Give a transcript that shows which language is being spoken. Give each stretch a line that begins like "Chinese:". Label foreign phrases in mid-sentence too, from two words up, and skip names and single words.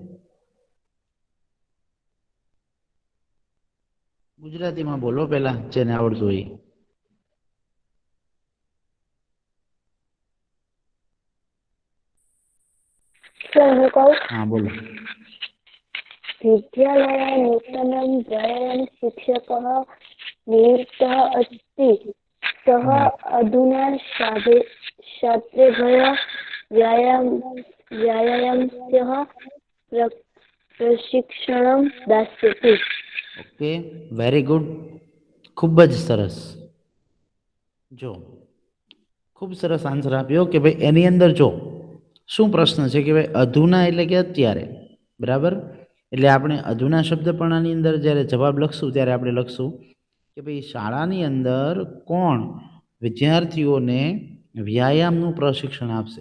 Gujarati: ગુજરાતીમાં બોલો પેલા, જેને આવડતું હોય. સર હું કહું, હા બોલો.
Sanskrit: વિદ્યાલये નૂતनं व्यायाम शिक्षकः नियुक्तः अस्ति. सः अधुना छात्रेभ्यः व्यायामस्य प्रशिक्षणं दास्यति.
English: okay, very good,
Gujarati: ખૂબ જ સરસ. જો ખૂબ સરસ આન્સર આપ્યો કે ભાઈ એની અંદર જો શું પ્રશ્ન છે કે ભાઈ અધુના એટલે કે અત્યારે, બરાબર? એટલે આપણે અધુના શબ્દ પણ આની અંદર જ્યારે જવાબ લખશું ત્યારે આપણે લખશું કે ભાઈ શાળાની અંદર કોણ વિદ્યાર્થીઓને વ્યાયામનું પ્રશિક્ષણ આપશે.